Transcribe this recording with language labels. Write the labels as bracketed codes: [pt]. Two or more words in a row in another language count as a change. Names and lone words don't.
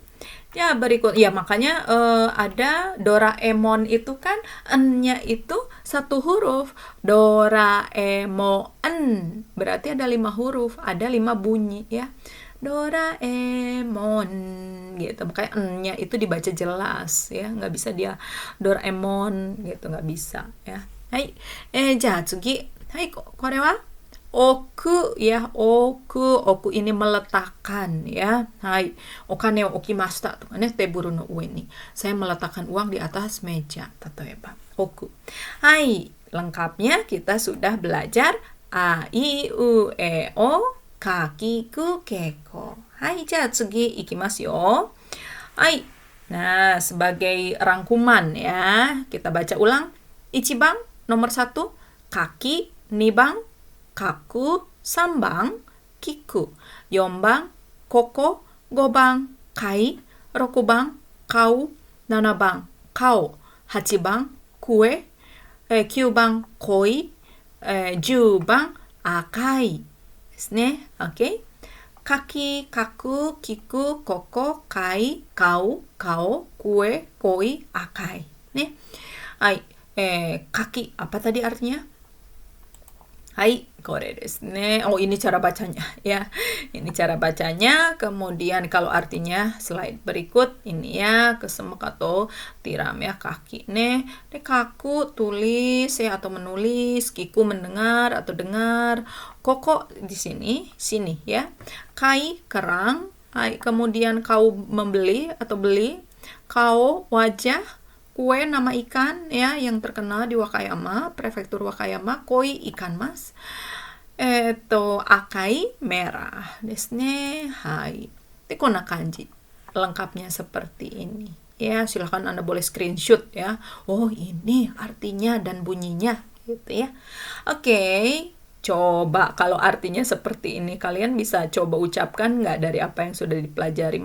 [id] Ya berikut ya makanya ada Doraemon itu kan n-nya itu 1 huruf. Doraemon berarti ada 5 huruf, ada 5 bunyi ya. Doraemon gitu. Makanya n-nya itu dibaca jelas ya, nggak bisa dia Doraemon gitu, nggak bisa ya. [ja] はい。次。はい、これは置くや、置く [id] ini meletakkan ya. [ja] はい、お金を置きましたとかね、テーブルの上に. [id] Saya meletakkan uang di atas meja, tatoeba. Oku. Hai, lengkapnya kita sudah belajar a, i, u, e, o, kaki, ku, keko. [ja] はい、じゃ次行きますよ。はい. [id] Nah, sebagai rangkuman ya, kita baca ulang. [ja] Ichibang nomor 1, kaki, nibang kaku, 3 番 kiku, 4番 koko, 5番 kai, 6番 kau, 7番 kao, 8番 kue, 9番 koi, 10番 akai ですね。OK? 柿、書く、聞く、ここ、貝、買う、顔, クエ、鯉、赤い。Nih。はい. [id] Kaki apa tadi artinya? Hai, [ja] これですね. [id] Oh, ini cara bacanya ya. Ini cara bacanya. Kemudian kalau artinya slide berikut ini ya, kesemek atau tiram ya, [ja] 柿ね. [id] Kaku tulis ya atau menulis, kiku mendengar atau dengar. Koko di sini ya. Kai kerang. Hai, kemudian kau membeli atau beli. Kau wajah. Kue nama ikan ya yang terkenal di Wakayama, prefektur Wakayama, koi ikan mas. Akai merah [ja] ですね. Hai. こんな漢字. [id] Lengkapnya seperti ini. Ya, silahkan Anda boleh screenshot ya. Oh, ini artinya dan bunyinya gitu ya. Oke. Coba kalau artinya seperti ini kalian bisa coba ucapkan nggak dari apa yang sudah dipelajari?